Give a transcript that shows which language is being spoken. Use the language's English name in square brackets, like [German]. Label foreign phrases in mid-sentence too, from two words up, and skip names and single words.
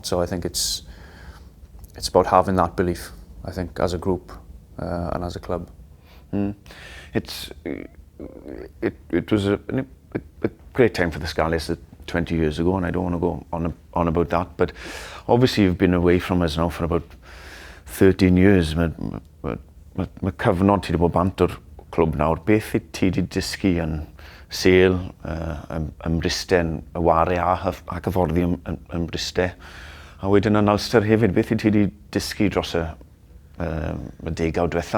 [English] So I think it's about having that belief, I think, as a group and as a club. It was a great time for the Scarlets 20 years ago, and I don't want to go on about that, but obviously you've been away from us now for about 13 years. [Welsh] Mae cyfnod ti wedi bod bant o'r clwb nawr. Beth i ti wedi dysgu yn Sale, ymrysten y ware a hyfforddi ymryste? A wedyn yn Ulster hefyd, beth i ti wedi dysgu dros y degawd diwetha?